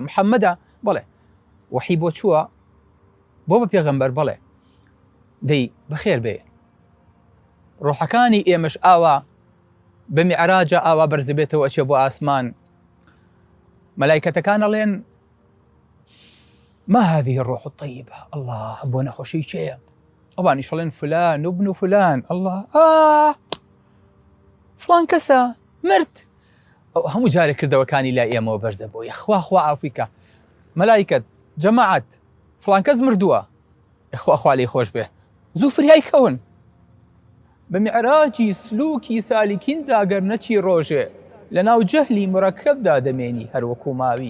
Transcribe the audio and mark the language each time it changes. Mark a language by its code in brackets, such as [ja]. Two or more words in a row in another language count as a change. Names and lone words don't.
[ckb] محەممەدە. بەڵێ وحی بۆ چووە بۆ بە پێغەمبەر، بەڵێ دەی بەخێر بێ، ڕۆحەکانی ئێمەش ئاوا بە میعراجە ئاوا بەرز بێتەوە ئەچێ بۆ ئاسمان. مەلایکەتەکان ئەڵێن [ar] ما هذه الروح الطيبة، [ckb] الله بۆ نەخۆشی چێیە؟ ئەوانیش ئەڵێن [ar] فلان ابن فلان. [ckb] الله فلان کەسە مرد. هەموو جارێک کردەوەکانی لای ئێمەوە بەرزە بۆ خوا ئافریکا مەلایکەت جەماعەت فلان کەس مردووە، خوا لێی خۆش بێ، زوو فریای کەون بە میعراجی سلووکی سالیکیندا گەر نەچی ڕۆژێ لە ناو جەهلی مڕەکەبدا دەمێنی هەروەکو ماوی.